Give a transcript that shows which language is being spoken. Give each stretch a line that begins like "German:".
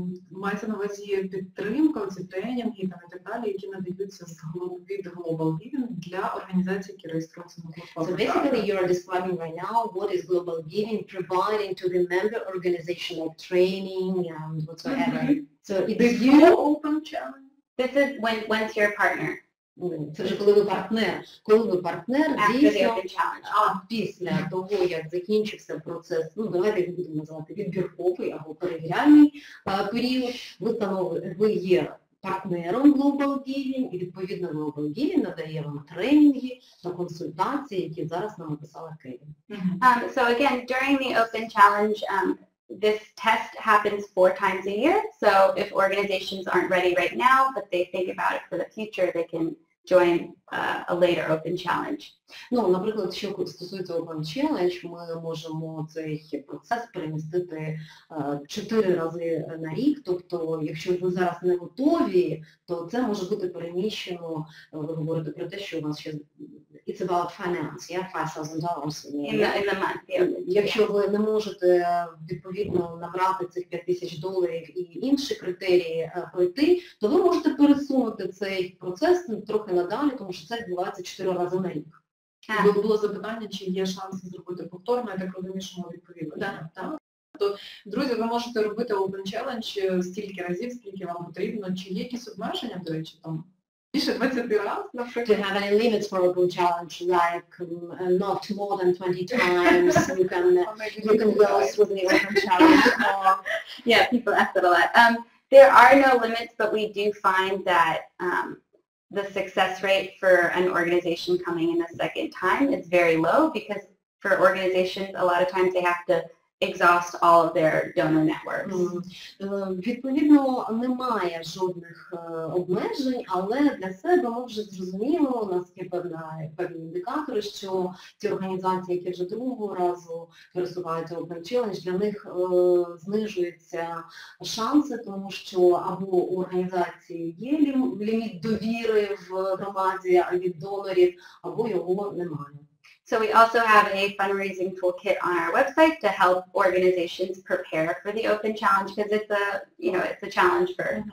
Ukrainian: Мається на увазі підтримка, ці тренінги і так далі, які надаються від Global Giving для організацій, які реєструються на платформі.
English: So basically you are describing right now what is Global Giving providing to the member organization like training and whatsoever. So it's you open challenge. This is once you're a partner.
Ukrainian: Це вже коли ви партнер. Коли ви партнер,
English: After the
Ukrainian: дійсно,
English: open challenge.
Ukrainian: після того, як закінчився процес, давайте його будемо називати відбірковий або перевіряльний період, ви є партнером Global Giving, і відповідно Global Giving надає вам тренінги та консультації, які зараз нам описала Келі.
English: So again, during the open challenge, this test happens 4 times a year. So if organizations aren't ready right now, but they think about it for the future, they can join a later open challenge.
Ukrainian: Ну, наприклад, що стосується Open Challenge, ми можемо цей процес перемістити 4 рази на рік, тобто, якщо ви зараз не готові, то це може бути переміщено, ви говорите про те, що у вас ще
English: it's about finance, yeah,
Ukrainian: $5,000
English: In the month.
Ukrainian: Якщо ви не можете, відповідно, набрати цих $5,000 і інші критерії пройти, то ви можете пересунути цей процес трохи надалі, тому що це відбувається 4 рази на рік. Було запитання, чи є шанси зробити повторно, я так розумію, що ми відповіли. Так. Тобто, друзі, ви можете робити Open Challenge стільки разів, скільки вам потрібно. Чи є якісь обмеження, до речі, там більше 20 разів, наприклад?
English: Do you have any limits for Open Challenge, like not more than 20 times you can go through the Open Challenge? Yeah, people ask that a lot. There are no limits, but we do find that the success rate for an organization coming in a second time is very low because for organizations, a lot of times they have to exhaust all of their donor networks.
Ukrainian: Відповідно, немає жодних обмежень, але для себе ми вже зрозуміли, у нас є певні індикатори, що ті організації, які вже другого разу пересуваються Open Challenge, для них знижуються шанси, тому що або у організації є ліміт довіри в громаді від донорів, або його немає.
English: So we also have a fundraising toolkit on our website to help organizations prepare for the open challenge because it's a challenge for